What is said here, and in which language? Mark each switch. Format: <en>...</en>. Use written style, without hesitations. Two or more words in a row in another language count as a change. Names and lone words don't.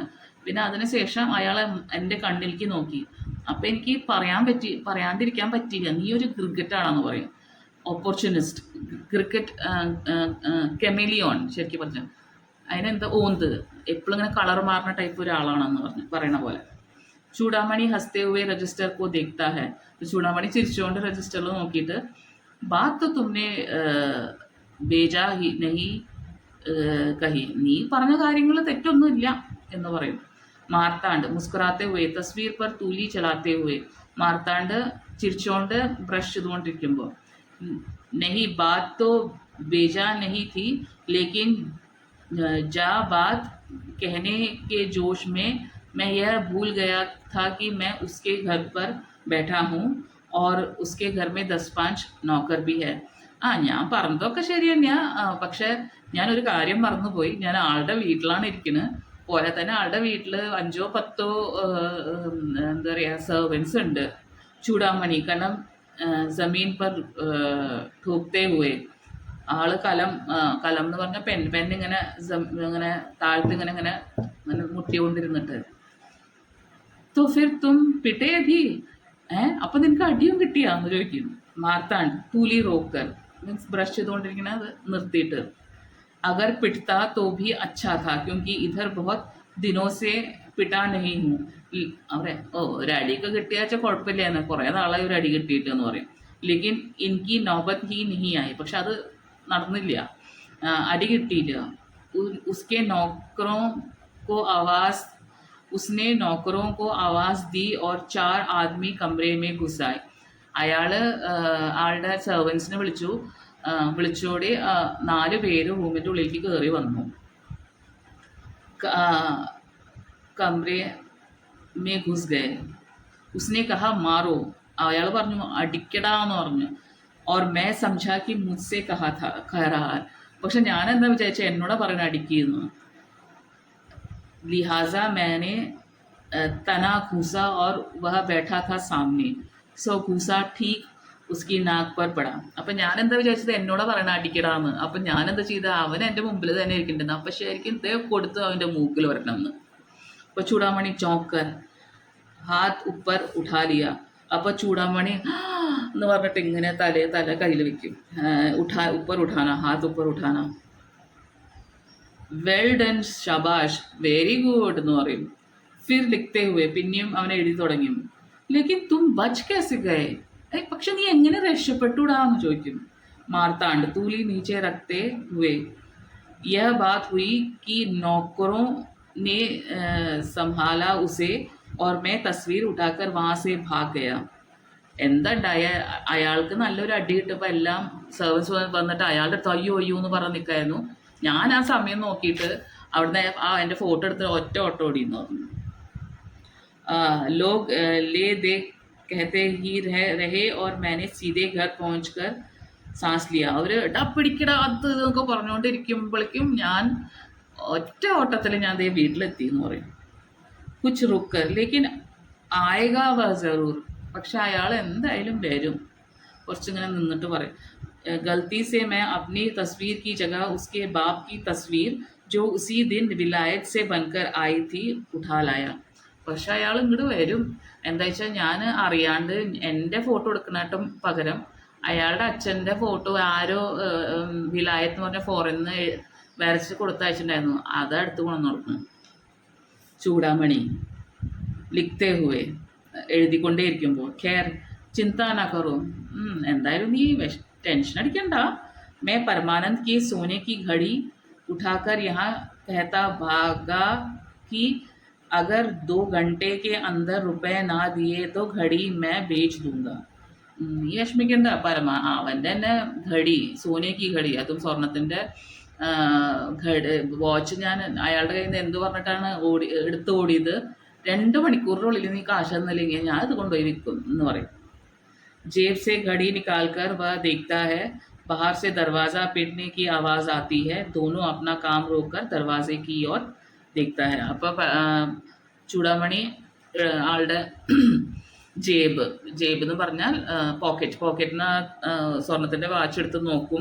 <ml>പിന്നെ അതിനുശേഷം അയാൾ എൻ്റെ കണ്ണിലേക്ക് നോക്കി. അപ്പം എനിക്ക് പറയാണ്ടിരിക്കാൻ പറ്റിയില്ല, നീ ഒരു ക്രിക്കറ്റാണെന്ന് പറയും. ഓപ്പർച്യൂണിസ്റ്റ്, ക്രിക്കറ്റ് കെമിലിയോൺ ശരിക്കും പറഞ്ഞാൽ. അതിനെന്താ ഓന്ത്, എപ്പോഴും ഇങ്ങനെ കളർ മാറുന്ന ടൈപ്പ് ഒരാളാണെന്ന് പറയണ പോലെ.</ml> <hi>चूड़ामणि हंसते हुए रजिस्टर को देखता है. तो चूड़ामणि</hi> <ml>ചിരിച്ചുകൊണ്ട് രജിസ്റ്ററിൽ നോക്കിയിട്ട്</ml> <hi>बात तो तुमने बेजा ही नहीं कही,</hi> <ml>നീ പറഞ്ഞ കാര്യങ്ങൾ തെറ്റൊന്നുമില്ല എന്ന് പറയും.</ml> <hi>മാർത്താണ്ട് മുസ്കുറാത്തെ हुए तस्वीर पर तूली चलाते हुए,</hi> <ml>മാർത്താണ്ട് ചിരിച്ചുകൊണ്ട് ബ്രഷ് ചെയ്തുകൊണ്ടിരിക്കുമ്പോൾ,</ml> <hi>नहीं बात तो बेजा नहीं थी लेकिन जा बात कहने के जोश में मैं यह भूल गया था कि मैं उसके घर पर बैठा हूँ और उसके घर में 10-5 नौकर भी है.</hi> <ml>ഞാൻ പറഞ്ഞതൊക്കെ ശരി തന്നെയാ, പക്ഷെ ഞാനൊരു കാര്യം മറന്നുപോയി. ഞാൻ ആളുടെ വീട്ടിലാണ് ഇരിക്കുന്നത്. പോരാ തന്നെ ആളുടെ വീട്ടിൽ 5-10 എന്താ പറയുക സെർവൻസ് ഉണ്ട്. ചൂടാമണി</ml> <hi>क़लम ज़मीन पर ठोकते हुए,</hi> <ml>ആള് കലം എന്ന് പറഞ്ഞ പെൻ ഇങ്ങനെ ഇങ്ങനെ താഴ്ത്ത് ഇങ്ങനെ ഇങ്ങനെ ഇങ്ങനെ മുട്ടിക്കൊണ്ടിരുന്നിട്ട്,</ml> <hi>तो फिर तुम पिटे भी</hi> <ml>അപ്പൊ നിനക്ക് അടിയും കിട്ടിയാന്ന് ചോദിക്കും. മാർത്താണ്ട്</ml> <hi>तूली रोककर</hi> <ml>മീൻസ് ബ്രഷ് ചെയ്തുകൊണ്ടിരിക്കുന്നത് നിർത്തിയിട്ട്,</ml> <hi>अगर पिटता तो भी अच्छा था क्योंकि इधर बहुत दिनों से पिटा नहीं हूँ.</hi> <ml>അവരെ ഒരു അടിയൊക്കെ കിട്ടിയാച്ചാൽ കുഴപ്പമില്ല, കുറേ നാളായി ഒരു അടി കിട്ടിയിട്ട് എന്ന് പറയും. ലേക്കിൻ എനിക്ക്</ml> <hi>नौबत ही नहीं आई,</hi> <ml>പക്ഷെ അത് നടന്നില്ല, അടി കിട്ടിയില്ല.</ml> <hi>उसके नौकरों को आवाज़ उसने नौकरों को आवाज़ दी और 4 आदमी कमरे में घुस आए.</hi> <ml>അയാൾ ആളുടെ സെർവൻസിനെ വിളിച്ചോടെ 4 പേര് റൂമിൻ്റെ ഉള്ളിലേക്ക് കയറി വന്നു.</ml> <hi>कमरे में घुस गए. उसने कहा मारो,</hi> <ml>അയാൾ പറഞ്ഞു അടിക്കടാന്ന് പറഞ്ഞു.</ml> <hi>और मैं समझा कि मुझसे कह रहा,</hi> <ml>പക്ഷെ ഞാൻ എന്താ വിചാരിച്ച എന്നോട് പറയണ അടിക്കുന്നു.</ml> <hi>लिहाजा मैंने तना घूसा और वह बैठा था सामने, सो घूसा ठीक उसकी नाक पर पड़ा.</hi> <ml>അപ്പം ഞാൻ എന്താ വിചാരിച്ചത് എന്നോട് പറയണ അടിക്കടാന്ന്. അപ്പം ഞാൻ എന്താ ചെയ്ത, അവൻ എൻ്റെ മുമ്പിൽ തന്നെ ഇരിക്കണ്ടെന്ന്. അപ്പം ശരിക്കും ഇതേ കൊടുത്ത് അവൻ്റെ മൂക്കിൽ വരണമെന്ന്. അപ്പോൾ ചൂടാമണി</ml> <hi>चौंककर हाथ ऊपर उठा लिया.</hi> <ml>അപ്പോൾ ചൂടാമണി എന്ന് പറഞ്ഞിട്ട് ഇങ്ങനെ തല കയ്യിൽ വെക്കും.</ml> <hi>ऊपर उठाना, हाथ ऊपर उठाना.</hi> <en>well done</en> <ml>ഷബാഷ്,</ml> <en>very good</en> <ml>എന്ന് പറയും.</ml> <hi>फिर लिखते हुए,</hi> <ml>പിന്നെയും അവൻ എഴുതി തുടങ്ങി.</ml> <hi>लेकिन तुम बच कैसे गए,</hi> <ml>പക്ഷെ നീ എങ്ങനെ രക്ഷപ്പെട്ടുടാന്ന് ചോദിക്കും.</ml> <hi>മാർത്താണ്ട് तूली नीचे रखते हुए, यह बात हुई कि नौकरों ने संभाला उसे और मैं तस्वीर उठाकर वहाँ से भाग गया.</hi> <ml>എന്താ ഉണ്ടായ, അയാൾക്ക് നല്ലൊരു അടി കിട്ടപ്പോൾ എല്ലാം സർവൻസ് വന്നിട്ട് അയാളുടെ അയ്യോ എന്ന് പറഞ്ഞ് നിൽക്കായിരുന്നു. ഞാൻ ആ സമയം നോക്കിയിട്ട് അവിടുന്ന് എൻ്റെ ഫോട്ടോ എടുത്ത് ഒറ്റ ഓട്ടോ ഓടിയെന്ന് പറഞ്ഞു.</ml> <hi>लोग ले दे कहते ही रहे और मैंने सीधे घर पहुंचकर सांस लिया.</hi> <ml>അവർ പിടിക്കട അത് എന്നൊക്കെ പറഞ്ഞുകൊണ്ടിരിക്കുമ്പോഴേക്കും ഞാൻ ഒറ്റ ഓട്ടത്തിൽ ഞാൻ ദേ വീട്ടിലെത്തി എന്ന് പറയും.</ml> <hi>कुछ रुककर लेकिन आएगा वह ज़रूर,</hi> <ml>പക്ഷെ അയാൾ എന്തായാലും വരും. കുറച്ചിങ്ങനെ നിന്നിട്ട് പറയും,</ml> <hi>गलती से मैं अपनी तस्वीर की जगह उसके बाप की तस्वीर जो उसी दिन विलायत से बनकर आई थी उठा लाया.</hi> <ml>പക്ഷെ അയാൾ ഇങ്ങോട്ട് വരും. എന്താ വെച്ചാൽ ഞാൻ അറിയാണ്ട് എൻ്റെ ഫോട്ടോ എടുക്കുന്നതിട്ടും പകരം അയാളുടെ അച്ഛൻ്റെ ഫോട്ടോ ആരോ വിലായത്ത് എന്ന് പറഞ്ഞ ഫോറിനിൽ നിന്ന് വരച്ച് കൊടുത്തയച്ചിട്ടുണ്ടായിരുന്നു, അതെടുത്ത് കൊണ്ടു കൊടുക്കുന്നു. ചൂടാമണി</ml> <hi>लिखते हुए,</hi> <ml>എഴുതിക്കൊണ്ടേയിരിക്കുമ്പോൾ,</ml> <hi>ख़ैर चिंता ना करो,</hi> <ml>എന്തായാലും നീ ടെൻഷൻ അടിക്കണ്ട.</ml> <hi>मैं परमानंद की सोने की घड़ी उठाकर यहाँ कहता भागा कि अगर 2 घंटे के अंदर रुपए ना दिए तो घड़ी मैं बेच दूंगा.</hi> <ml>നീ വിഷമിക്കണ്ട, അവൻ്റെ തന്നെ ഘടി,</ml> <hi>सोने की घड़ी,</hi> <ml>അതും സ്വർണത്തിൻ്റെ വാച്ച് ഞാൻ അയാളുടെ കയ്യിൽ നിന്ന് എന്ത് പറഞ്ഞിട്ടാണ് എടുത്ത് ഓടിയത്. 2 മണിക്കൂറിനുള്ളിൽ നീ കാശ് തന്നില്ലെങ്കിൽ ഞാൻ ഇത് കൊണ്ടുപോയി വിൽക്കും എന്ന് പറയും.</ml> <hi>जेब से घड़ी निकालकर वह देखता है, बाहर से दरवाज़ा पीटने की आवाज़ आती है. दोनों अपना काम रोककर दरवाजे की ओर देखता है.</hi> <ml>അപ്പോൾ ചൂടാമണി ആളുടെ ജേബ് ജേബ് എന്ന് പറഞ്ഞാൽ പോക്കറ്റിന് സ്വർണത്തിൻ്റെ വാച്ച് എടുത്ത് നോക്കും.</ml>